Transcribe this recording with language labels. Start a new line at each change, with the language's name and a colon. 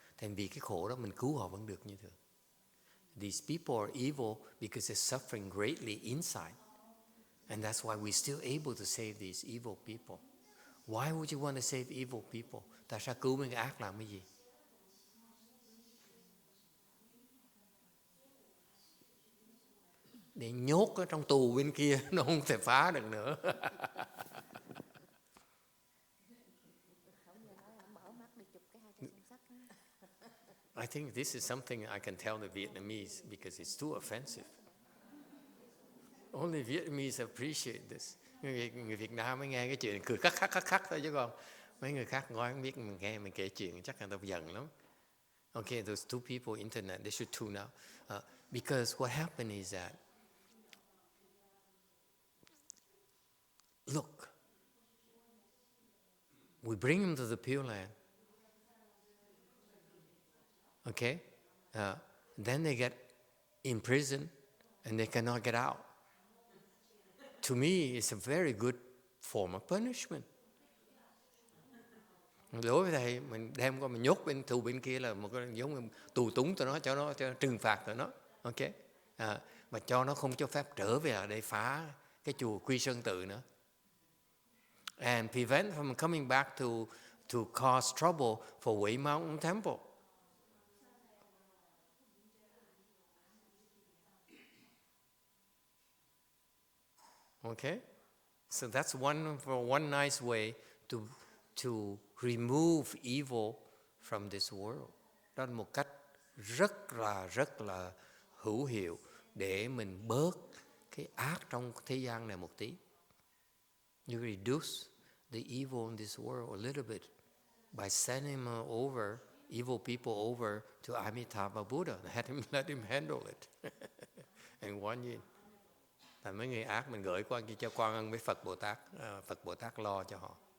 Vietnamese: Thành vì cái khổ đó mình cứu họ vẫn được như thường.
English: These people are evil because they're suffering greatly inside. And that's why we're still able to save these evil people. Why would you want to save evil people?
Vietnamese: Tại sao cứu mấy người ác làm cái gì? Để nhốt ở trong tù bên kia, nó không thể phá được nữa.
English: I think this is something I can tell the Vietnamese because it's too offensive. Only Vietnamese appreciate this.
Vietnamese: Người Việt Nam mới nghe cái chuyện cười khắc thôi chứ còn mấy người khác nói không biết mình nghe mình kể chuyện chắc là người ta giận lắm.
English: Okay, those two people internet they should tune out because what happened is that look, we bring them to the Pure Land. Okay? Then they get imprisoned and they cannot get out. To me, it's a very good form of punishment.
Vietnamese: Đối với thầy, mình đem qua mình nhốt bên tù bên kia là một cái giống tù túng cho nó, cho trừng phạt tụi nó. Okay? Mà cho nó không cho phép trở về lại để phá cái chùa Quy Sơn Tự nữa.
English: And prevent from coming back to cause trouble for Wei Mountain Temple. Okay? So that's one nice way to remove evil from this world.
Vietnamese: Đó là một cách rất là hữu hiệu để mình bớt cái ác trong thế gian này một tí.
English: You reduce the evil in this world a little bit by sending evil people over to Amitabha Buddha. Let him handle it. And Guan Yin.
Vietnamese: Tại mấy người ác mình gửi qua cho Quan Ân với Phật Bồ Tát lo cho họ.